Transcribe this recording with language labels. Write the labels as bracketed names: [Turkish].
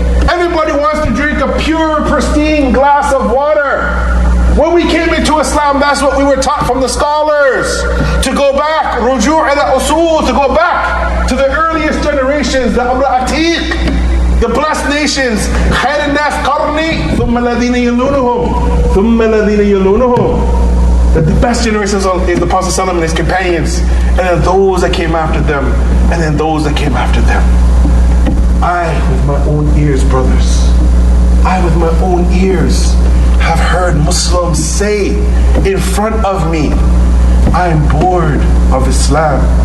[English] Everybody wants to drink a pure, pristine glass of water. When we came into Islam, that's what we were taught from the scholars. To go back, ruju' ila usul, to go back to the earliest generations, the Atiq, the blessed nations. [Arabic] خير الناس قرني ثم الذين يلونهم ثم الذين يلونهم. [English] That the best generations is the Prophet ﷺ and his companions, and then those that came after them, and then those that came after them. I, with my own ears, brothers, I, with my own ears, have heard Muslims say in front of me, I'm bored of Islam.